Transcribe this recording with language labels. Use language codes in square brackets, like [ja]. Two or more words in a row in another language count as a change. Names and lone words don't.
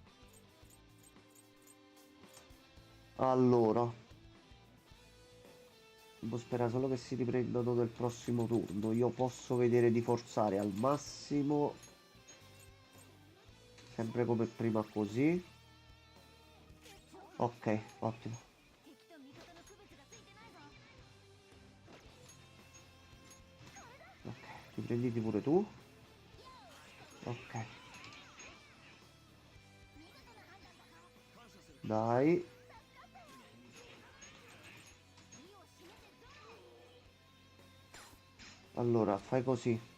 [it] Allora. Devo sperare solo che si riprendano nel prossimo turno. Io posso vedere di forzare al massimo. Sempre come prima così. Ok, ottimo. [ja] 敵と味方の区別がついてないぞ [it] Ok, riprenditi pure tu. Ok. Dai. Allora, fai così.